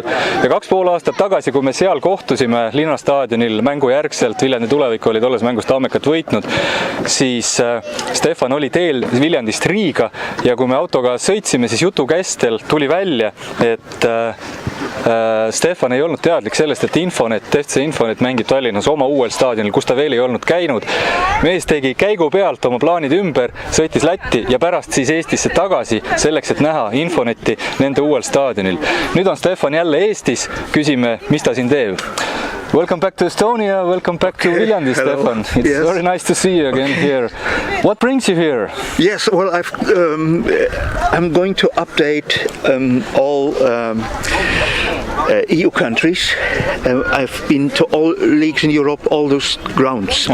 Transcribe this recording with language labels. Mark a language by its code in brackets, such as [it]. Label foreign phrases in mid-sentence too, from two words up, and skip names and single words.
[et] Ja 2,5 aastat tagasi, kui me seal kohtusime linnastaadionil mängu järgselt, Viljandi tulevik oli tolles mängus Tammekat võitnud, siis Stefan oli teel Viljandist Riiga ja kui me autoga sõitsime, siis jutu kestel tuli välja, et Stefan ei olnud teadlik sellest, et FC Infonet mängib Tallinnas oma uuel staadionil, kus ta veel ei olnud käinud. Mees tegi käigu pealt oma plaanid ümber, sõitis Lätti ja pärast siis Eestisse tagasi selleks, et näha Infoneti nende uuel staadionil. Nüüd on Stefan jälle Eestis, küsime, mis ta siin teeb. [en] Welcome back to Estonia, welcome back to Viljandi, Stefan. It's very nice to see you again here. What brings you here? Yes, well, I'm going to update all EU countries. I've been to all leagues in Europe, all those grounds.